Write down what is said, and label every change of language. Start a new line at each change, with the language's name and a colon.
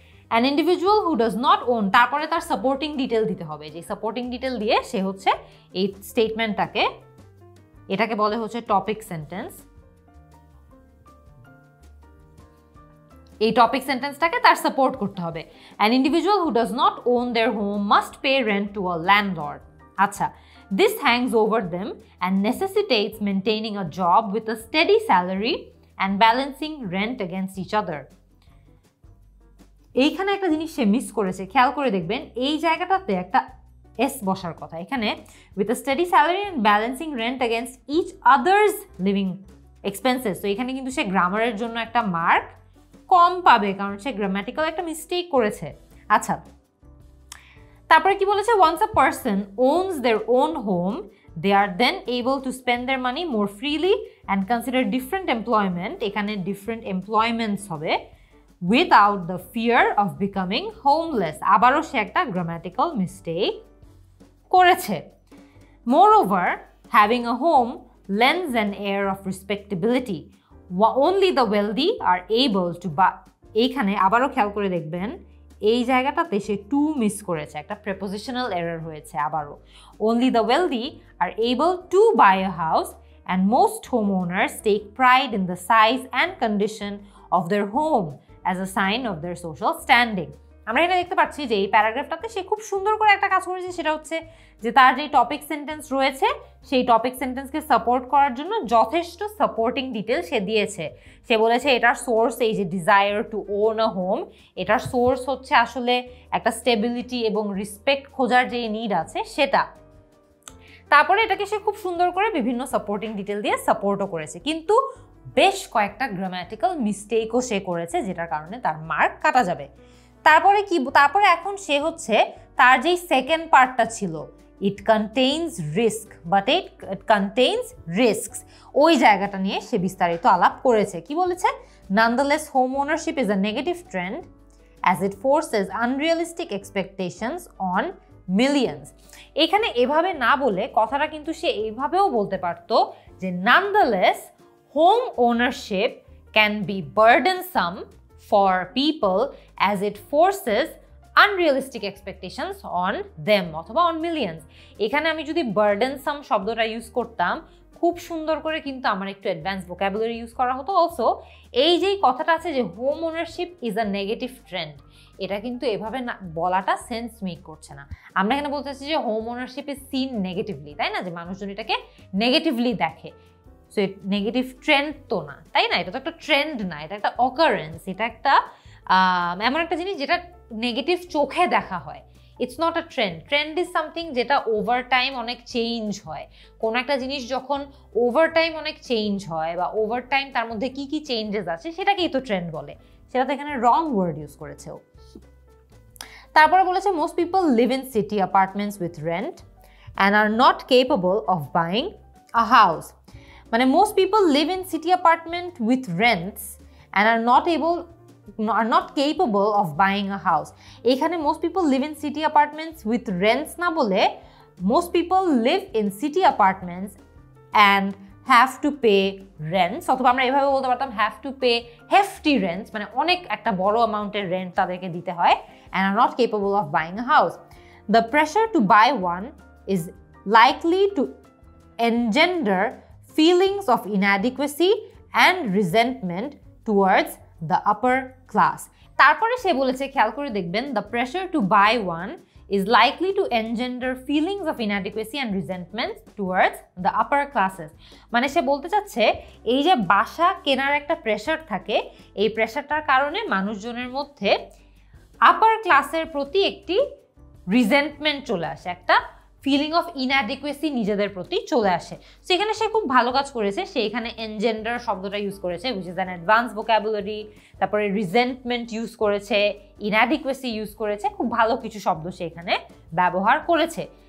English: an individual who does not own,
Bangla: তারপরে তার supporting detail দিতে হবে, যে সাপোর্টিং ডিটেল দিয়ে সে হচ্ছে এই স্টেটমেন্টটাকে, এটাকে বলে হচ্ছে টপিক সেন্টেন্স। এই টপিক সেন্টেন্সটাকে তার সাপোর্ট করতে হবে।
English: An individual who does not own their home must pay rent to a landlord.
Bangla: আচ্ছা,
English: this hangs over them and necessitates maintaining a job with a steady salary and balancing rent against each other.
Bangla: এইখানে একটা জিনিস সে miss করেছে, খেয়াল করে দেখবেন। এই জায়গাটাতে একটা এস বসার কথা এখানে,
English: with a steady salary and balancing rent against each other's living expenses।
Bangla: তো এখানে কিন্তু সে গ্রামারের জন্য একটা মার্ক কম পাবে, কারণ সে গ্রামাটিক্যাল একটা মিস্টেক করেছে। আচ্ছা, তারপরে কি বলেছে?
English: once a person owns their own home they are then able to spend their money more freely and consider different employment,
Bangla: এখানে different employments হবে,
English: without the fear of becoming homeless।
Bangla: আবারও সে একটা grammatical mistake করেছে।
English: moreover having a home lends an air of respectability, only the wealthy are able to buy।
Bangla: এইখানে আবারও খেয়াল করে দেখবেন, এই জায়গাটাতে সে টু মিস করেছে, একটা প্রেপোজিশনাল এরর হয়েছে আবারও।
English: only the wealthy are able to buy a house and most homeowners take pride in the size and condition of their home as a sign of their social standing।
Bangla: আমরা এটা দেখতে পাচ্ছি যে এই প্যারাগ্রাফটাতে সে খুব সুন্দর করে একটা কাজ করেছে, সেটা হচ্ছে যে তার যে টপিক সেন্টেন্স রয়েছে সেই টপিক সেন্টেন্সকে সাপোর্ট করার জন্য যথেষ্ট সাপোর্টিং ডিটেল সে দিয়েছে। সে বলেছে এটার সোর্স এই যে desire to own a home, এটার সোর্স হচ্ছে আসলে একটা স্টেবিলিটি এবং রেসপেক্ট খোঁজার যে নিড আছে সেটা। তারপরে এটাকে সে খুব সুন্দর করে বিভিন্ন সাপোর্টিং ডিটেল দিয়ে সাপোর্টও করেছে, কিন্তু বেশ কয়েকটা গ্রামাটিক্যাল মিস্টেকও সে করেছে, যেটার কারণে তার মার্ক কাটা যাবে। তারপরে কি? তারপরে এখন সে হচ্ছে তার যেই সেকেন্ড পার্টটা ছিল,
English: it contains risk but it contains risks,
Bangla: ওই জায়গাটা নিয়ে সে বিস্তারিত আলাপ করেছে। কি বলেছে?
English: nonetheless home ownership is a negative trend as it forces unrealistic expectations on millions।
Bangla: এখানে এভাবে না বলে কথাটা কিন্তু সে এইভাবেও বলতে পারতো যে
English: nonetheless home ownership can be burdensome for people as it forces unrealistic expectations on them
Bangla: অথবা
English: on millions।
Bangla: এখানে আমি যদি burdensome শব্দটা ইউজ করতাম খুব সুন্দর করে, কিন্তু আমার একটু অ্যাডভান্স ভোকাবুলারি ইউজ করা হতো। অলসো এই যেই কথাটা আছে যে
English: home ownership is a negative trend,
Bangla: এটা কিন্তু এভাবে না বলাটা সেন্স মেক করছে না। আমরা এখানে বলতে চাচ্ছি যে
English: home ownership is seen negatively,
Bangla: তাই না? যে মানুষজন এটাকে নেগেটিভলি দেখে। সো নেগেটিভ ট্রেন্ড তো না, তাই না? এটা তো একটা ট্রেন্ড না, এটা একটা অকারেন্স, এটা একটা এমন একটা জিনিস যেটা নেগেটিভ চোখে দেখা হয়।
English: It's not a trend. Trend is something
Bangla: যেটা ওভার টাইম অনেক চেঞ্জ হয়। কোনো একটা জিনিস যখন ওভার টাইম অনেক চেঞ্জ হয় বা ওভার টাইম তার মধ্যে কি কি চেঞ্জেস আছে সেটাকেই তো ট্রেন্ড বলে। সেটা তো এখানে রং ওয়ার্ড ইউজ করেছে ও। তারপরে বলেছে
English: Most people live in city apartments with rent and are not capable of buying a house.
Bangla: মানে
English: Most people live in city apartment with rents and are not able are not capable of buying a house.
Bangla: এখানে
English: most people live in city apartments with rents
Bangla: না বলে
English: most people live in city apartments and have to pay rents,
Bangla: অথবা আমরা এভাবে বলতে পারতাম
English: have to pay hefty rents,
Bangla: মানে অনেক একটা বড় অ্যামাউন্টের রেন্ট তাদেরকে দিতে হয়,
English: and are not capable of buying a house. The pressure to buy one is likely to engender feelings of inadequacy and resentment towards the upper class.
Bangla: তারপরে সে বলেছে, খেয়াল করে দেখবেন,
English: the pressure to buy one is likely to engender feelings of inadequacy and resentment towards the upper classes.
Bangla: মানে সে বলতে চাচ্ছে এই যে বাসা কেনার একটা প্রেশার থাকে, এই প্রেশারটার কারণে মানুষজনের মধ্যে আপার ক্লাসের প্রতি একটি রিজেন্টমেন্ট চলে আসে, একটা ফিলিং অফ ইনঅ্যাডিকুয়েসি নিজেদের প্রতি চলে আসে। সো এখানে সে খুব ভালো কাজ করেছে, সে এখানে এনজেন্ডার শব্দটা ইউজ করেছে,
English: which is an advance vocabulary,
Bangla: তারপরে রিজেন্টমেন্ট ইউজ করেছে, ইনঅ্যাডিকুয়েসি ইউজ করেছে, খুব ভালো কিছু শব্দ সে এখানে ব্যবহার করেছে।